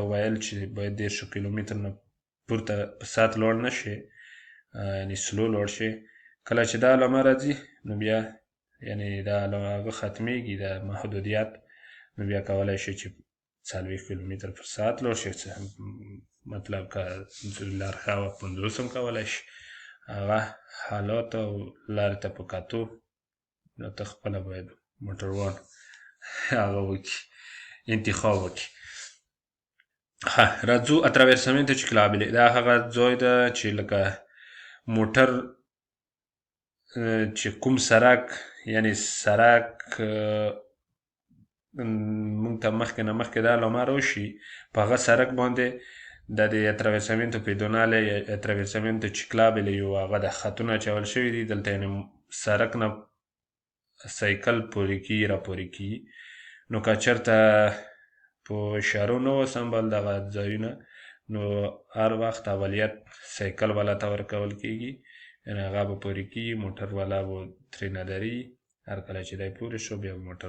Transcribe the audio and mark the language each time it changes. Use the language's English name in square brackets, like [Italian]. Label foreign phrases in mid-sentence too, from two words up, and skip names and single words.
[Pashto] ویل چې باید 10 کیلومتر نه پورته په ساعت لوړ نه شي یعنی سلو لوړ شي کله چې دا علامه راځي نو بیا یعنی دا هغه ختمیږي د محدودیت نو بیا کولی شي چې 40 کیلومتر پر ساعت لوړ شي مطلب که لارښوه 50 هم کولی شي هغه حالات او لارې ته په کتو نو ته خپله باید موټروان هغه وکړي انتخاب وکړي راځو [Italian] attraversamento ciclabile [Pashto] دا هغه ځای ده چې لکه موټر چې کوم سرک یعنی سرک مونږ ته مخکې نه مخکې دا علامه راشي په هغه سرک باندې د [Italian] attraversamento pedonale attraversamento ciclabile [Pashto] یو هغه د خطونه اچول شوي دي دلته یعنی سرک نه سایکل پورې کیږي راپورې کیږي نو که چېرته په اشارو نه و سمبل دغه ځایونه نو هر وخت اولیت سایکل والا ته ورکول کیږي یعنی هغه به پورې کیږي موټر والا به ترېنه دري هر کله چې دی پورې شو بیا به موټر